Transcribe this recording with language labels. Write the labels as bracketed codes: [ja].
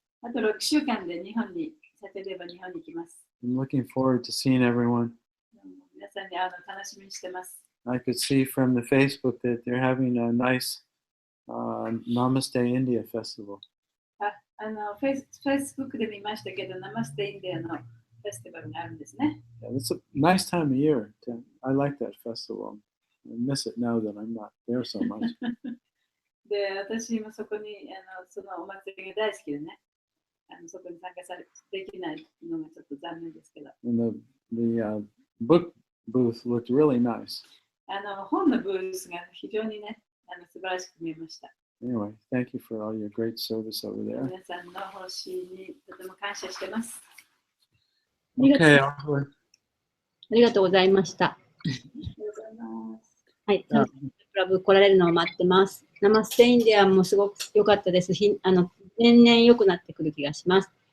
[ja] あと6週間で日本に来ます。 [en] I'm looking forward to seeing everyone. [ja] 皆さんに会うの楽しみにしてます。 [en] I could see from the Facebook that they're having a nice Namaste India festival. [ja] Facebook で見ましたけど、ナマステインディアのフェスティバルがあるんですね。 [en] Yeah, it's a nice time of year. I like that festival. I miss it now that I'm not there so much. [ja] で、私もそこにそのお祭りが大好きでね、そこに参加できないのがちょっと残念ですけど。 [en] And the book booth looked really nice. [ja] 本のブースが非常にね、素晴らしく見えました。 [en] Anyway, thank you for all your great service over there. [ja] 皆さんの奉仕にとても感謝してます。 [en] Okay, [ja] ありがとうございました。ありがとうございます。はい、サティデーバプラブ来られるのを待ってます。ナマステインディアもすごく良かったですし、年々良くなってくる気がします。